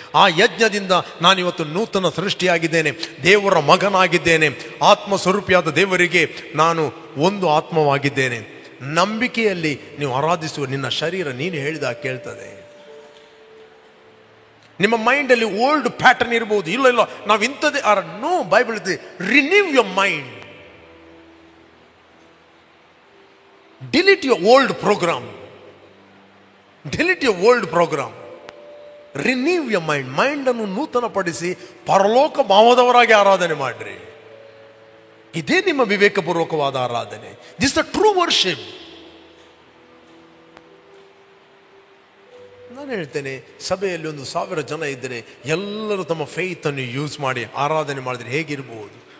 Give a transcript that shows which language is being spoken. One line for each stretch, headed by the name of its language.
Kannada: ಆ ಯಜ್ಞದಿಂದ ನಾನಿವತ್ತು ನೂತನ ಸೃಷ್ಟಿಯಾಗಿದ್ದೇನೆ, ದೇವರ ಮಗನಾಗಿದ್ದೇನೆ, ಆತ್ಮ ಸ್ವರೂಪಿಯಾದ ದೇವರಿಗೆ ನಾನು ಒಂದು ಆತ್ಮವಾಗಿದ್ದೇನೆ. ನಂಬಿಕೆಯಲ್ಲಿ ನೀವು ಆರಾಧಿಸುವ ನಿನ್ನ ಶರೀರ ನೀನು ಹೇಳಿದಾಗ ಕೇಳ್ತದೆ. ನಿಮ್ಮ ಮೈಂಡಲ್ಲಿ ಓಲ್ಡ್ ಪ್ಯಾಟರ್ನ್ ಇರಬಹುದು. ಇಲ್ಲ ಇಲ್ಲ ನಾವು ಇಂಥದ್ದೇ ನೋ, ಬೈಬಲ್ ಇದೆ,
English: Renew your mind. Delete your old program. Delete your old program. Renew your mind.
Kannada: Mind ಅನ್ನು ನೂತನ ಪಡಿಸಿ ಪರಲೋಕ ಭಾವದವರಾಗಿ ಆರಾಧನೆ ಮಾಡ್ರಿ. ಇದೇ ನಿಮ್ಮ ವಿವೇಕಪೂರ್ವಕವಾದ ಆರಾಧನೆ.
English: This the true worship.
Kannada: ನಾನು ಹೇಳ್ತೇನೆ, ಸಭೆಯಲ್ಲಿ 1,000 ಜನ ಇದ್ದರೆ ಎಲ್ಲರೂ ತಮ್ಮ ಫೇತ್ ಅನ್ನು ಯೂಸ್ ಮಾಡಿ ಆರಾಧನೆ ಮಾಡಿದ್ರೆ ಹೇಗಿರ್ಬೋದು?